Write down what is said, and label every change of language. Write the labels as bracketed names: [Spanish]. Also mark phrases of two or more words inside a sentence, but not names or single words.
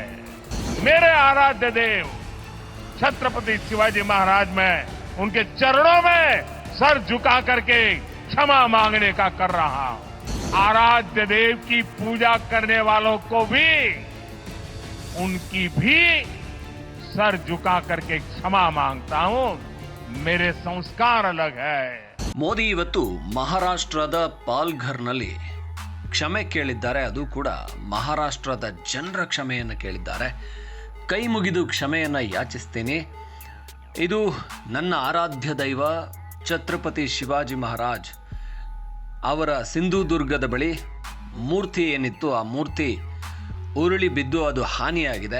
[Hindi] मेरे आराध्य देव छत्रपति शिवाजी महाराज में उनके चरणों में सर झुका करके क्षमा मांगने का कर रहा हूं। आराध्य देव की पूजा करने वालों को भी उनकी भी सर झुका करके क्षमा मांगता हूं। मेरे संस्कार अलग है। [Kannada] ಮೋದಿ ಇವತ್ತು ಮಹಾರಾಷ್ಟ್ರದ ಪಾಲ್ಘರ್ನಲ್ಲಿ ಕ್ಷಮೆ ಕೇಳಿದ್ದಾರೆ. ಅದು ಕೂಡ ಮಹಾರಾಷ್ಟ್ರದ ಜನರ ಕ್ಷಮೆಯನ್ನು ಕೇಳಿದ್ದಾರೆ. ಕೈ ಮುಗಿದು ಕ್ಷಮೆಯನ್ನು ಯಾಚಿಸ್ತೀನಿ. ಇದು ನನ್ನ ಆರಾಧ್ಯ ದೈವ ಛತ್ರಪತಿ ಶಿವಾಜಿ ಮಹಾರಾಜ್ ಅವರ ಸಿಂಧುದುರ್ಗದ ಬಳಿ ಮೂರ್ತಿ ಏನಿತ್ತು, ಆ ಮೂರ್ತಿ ಉರುಳಿ ಬಿದ್ದು ಅದು ಹಾನಿಯಾಗಿದೆ.